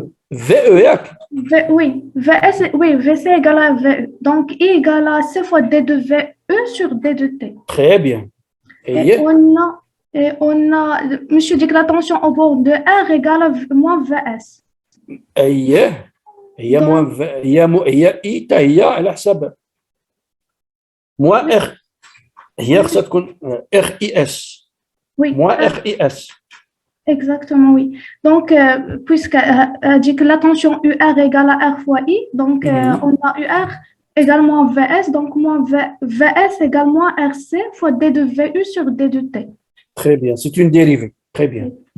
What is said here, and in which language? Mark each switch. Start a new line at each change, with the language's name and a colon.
Arabic: VE ياك.
French: Oui, VS, oui, VC égale à VE. Donc, I égale à C fois D de VE sur D de T. Très bien. Et on a, monsieur dit que la tension au bord de R égale à moins VS.
Arabic: هي I هي على حساب moins R. هي خصها تكون RIS.
French: Oui. Moins RIS. Exactement, oui. Donc, puisque dit que la tension UR égale à R fois I, donc on a UR également VS, donc moins VS égale moins RC fois D de VU sur D de T. Très bien, c'est une dérivée. Très bien.